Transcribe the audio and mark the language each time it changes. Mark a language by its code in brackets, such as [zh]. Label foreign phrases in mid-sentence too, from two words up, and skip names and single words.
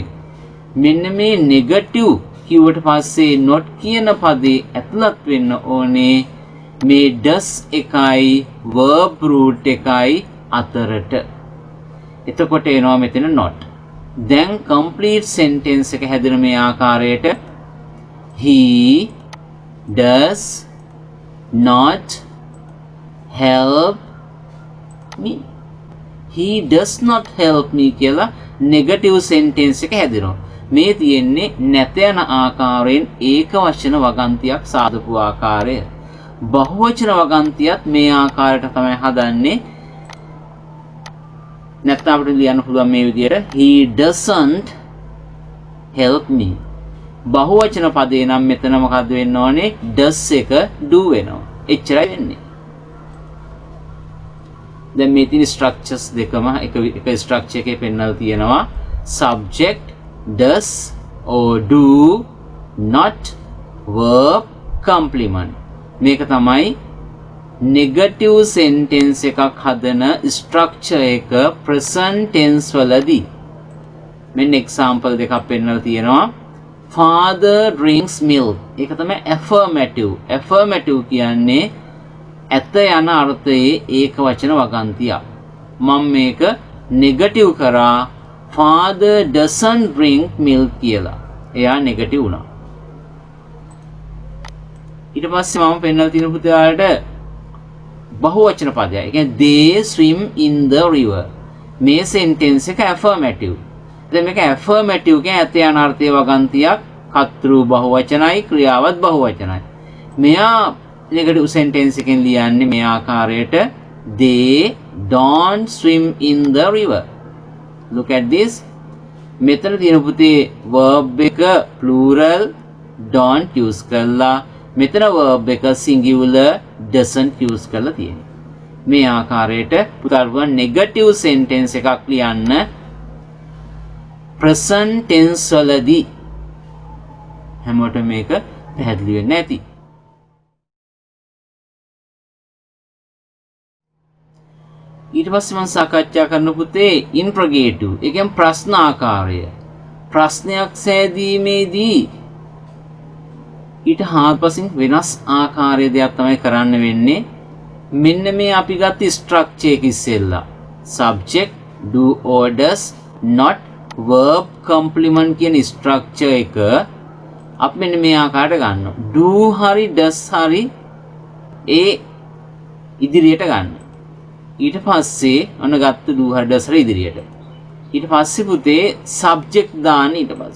[si] මෙන්න මේ negative කිව්වට පස්සේ not කියන පදේ ඇතුළත් වෙන්න ඕනේ මේ does එකයි [en] verb root [si] එකයි අතරට. එතකොට එනවා මෙතන not. දැන් [en] complete sentence [si] එක හැදෙන මේ ආකාරයට [en] he does not help me. he does not help me කියලා negative sentence [si] එක හැදෙනවා. මේ තියෙන්නේ නැත යන ආකාරයෙන් ඒක වචන වගන්තියක් සාදපු ආකාරය. බහුවචන වගන්තියත් මේ ආකාරයට තමයි හදන්නේ. නැත්නම් අපිට ලියන්න පුළුවන් මේ විදිහට [en] he doesn't help me. [si] බහුවචන පදේ නම් මෙතන මොකද්ද වෙන්න ඕනේ? does එක do වෙනවා. එච්චරයි වෙන්නේ. දැන් මේ තියෙන structures දෙකම එක structure එකේ පෙන්නලා තියෙනවා. [en] subject does or do not verb complement. [si] මේක තමයි [en] negative sentence [si] එකක් හදන structure එක [en] present tense [si] වලදී. මෙන්න example දෙකක් පෙන්නලා තියෙනවා. [en] father drinks milk. [si] ඒක තමයි affirmative. affirmative කියන්නේ ඇත යන අර්ථයේ ඒක වචන වගන්තියක්. මම මේක negative කරා [en] father doesn't drink milk [si] කියලා. එයා negative වුණා. ඊට පස්සේ මම පෙන්නලා තියෙන පුතාලට බහුවචන පදයක්. ඒ කියන්නේ [en] they swim in the river. [si] මේ sentence එක affirmative. දැන් මේක affirmative කියන්නේ ඇත යන අර්ථයේ වගන්තියක්. කර්තෘ බහුවචනයි ක්‍රියාවත් බහුවචනයි. [en] මෙයා negative sentence [si] එකෙන් ලියන්නේ මේ ආකාරයට [en] they don't swim in the river. Look at this. [si] මෙතන තියෙන පුතේ verb එක [en] plural don't use [si] කරලා මෙතන verb එක [en] singular doesn't use [si] කරලා තියෙනවා. මේ ආකාරයට පුතාලුවා [en] negative sentence [si] එකක් ලියන්න [en] present tense [si] වලදී හැමෝටම මේක පැහැදිලි වෙන්න ඇති. ඊට පස්සේ මම සාකච්ඡා කරන පුතේ interrogative. ඒ කියන්නේ ප්‍රශ්න ආකාරය. ප්‍රශ්නයක් සෑදීමේදී ඊට හාත්පසින් වෙනස් ආකාරයේ දෙයක් තමයි කරන්න වෙන්නේ. මෙන්න මේ අපි ගත්ත structure එක ඉස්සෙල්ලා. [en] subject do or does not verb complement [si] කියන structure එක අපි මෙන්න මේ ආකාරයට ගන්නවා. do හරි does හරි ඒ ඉදිරියට ගන්න. ඊට පස්සේ ඔන්න ගත්ත do හරි does හරි ඉදිරියට. ඊට පස්සේ පුතේ subject දාන්න ඊට පස්සේ.